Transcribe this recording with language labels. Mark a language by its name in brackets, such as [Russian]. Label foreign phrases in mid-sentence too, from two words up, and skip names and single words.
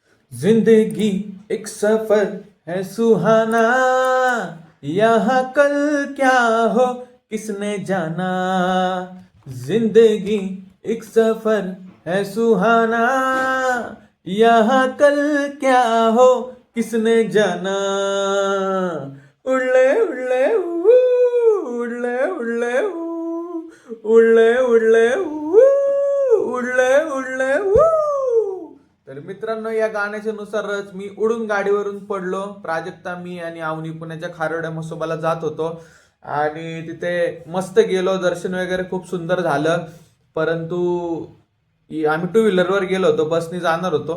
[Hindi] जिंदगी एक सफर है सुहाना, यहाँ कल क्या हो किसने जाना। जिंदगी एक सफर है सुहाना, यहाँ कल क्या हो किसने जाना। उड़ले उड़ले ऊ, उड़ले उड़ले ऊ, उड़ले उड़ले ऊ, उड़ले उड़ले ऊ। [Marathi] तर मित्रांनो, या गाण्याच्या नुसारच मी उडून गाडीवरून पडलो. प्राजक्ता, मी आणि अवनी पुण्याच्या खारोड्या मसोबाला जात होतो आणि तिथे मस्त गेलो. दर्शन वगैरे खूप सुंदर झालं. परंतु आम्ही टू व्हीलरवर गेलो होतो, बसनी जाणार होतो.